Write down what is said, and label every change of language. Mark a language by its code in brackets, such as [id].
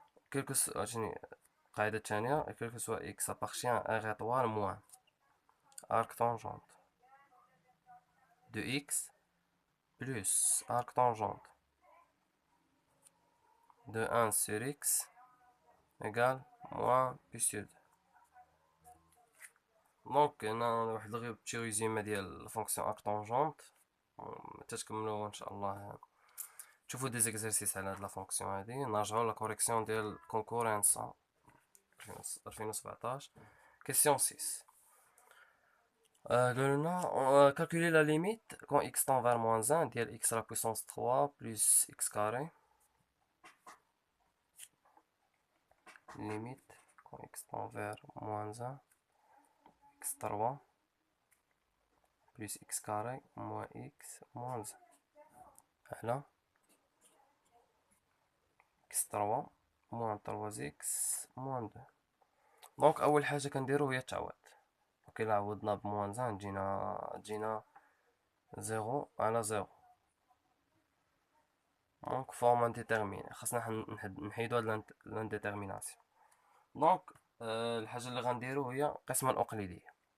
[ar] كيلكو عرفتيني القاعدة الثانية كيلكو سوا [fr] x appartient à un rétoire moins arc tangente de x plus arc tangente de 1 sur x égale moins pi sur 2. [ar] دونك هنا واحد غير بتي ريزيمي ديال الفونكسيون arc tangente. تتكملوا ان شاء الله تشوفوا دي زيكزارسيس على هاد لا فونكسيون هادي. نرجعوا لا كوريكسيون ديال كونكورنسا 2017. كيسيون 6 قالولنا [fr] calculer la limite quand x tend vers moins 1 ديال x à la puissance 3 plus x carré. Limite quand x tend vers moins 1 x3 plus x carré moins x moins 1 على x3 moins 3x moins 2. [ar] دونك اول حاجه كنديرو هي التعويض. كي عوضنا بموان 1 تجينا 0 على 0. دونك فورم انديتيرميني خاصنا نحيدو هاد الانديتيرميناسيون. دونك الحاجه اللي غنديرو هي القسمه الاقليديه.